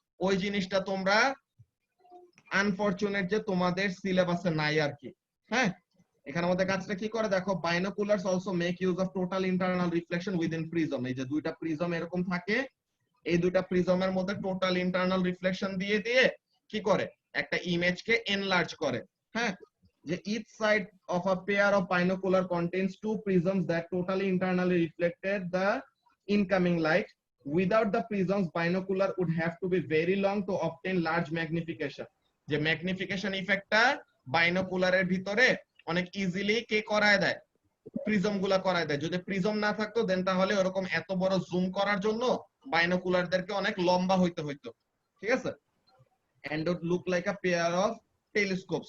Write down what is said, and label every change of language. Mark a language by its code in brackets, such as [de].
[bn] ওই জিনিসটা তোমরা আনফরচুনেট যে তোমাদের সিলেবাসে নাই আর কি। হ্যাঁ, এখানের মধ্যে কাজটা কি করে দেখো, [en] Binoculars also make use of total internal reflection within prism. [bn] এই যে দুইটা প্রিজম এরকম থাকে, এই দুইটা প্রিজমের মধ্যে টোটাল ইন্টারনাল রিফ্লেকশন দিয়ে দিয়ে কি করে, একটা ইমেজকে এনলার্জ করে। হ্যাঁ, যে [en] each side of a pair of binocular contains two prisms that totally internally reflected the incoming light. Without the prisms, binocular would have to be very long to obtain large magnification. [bn] যে magnification ইফেক্টটা বাইনোকুলারের ভিতরে অনেক easily কে করায় দেয়, prism গুলা করায় দেয়। যদি প্রিজম না থাকতো দেন তাহলে ওরকম এত বড় জুম করার জন্য বাইনোকুলারদেরকে অনেক লম্বা হইতে হইতো, ঠিক আছে? [en] and would look like a pair of telescopes.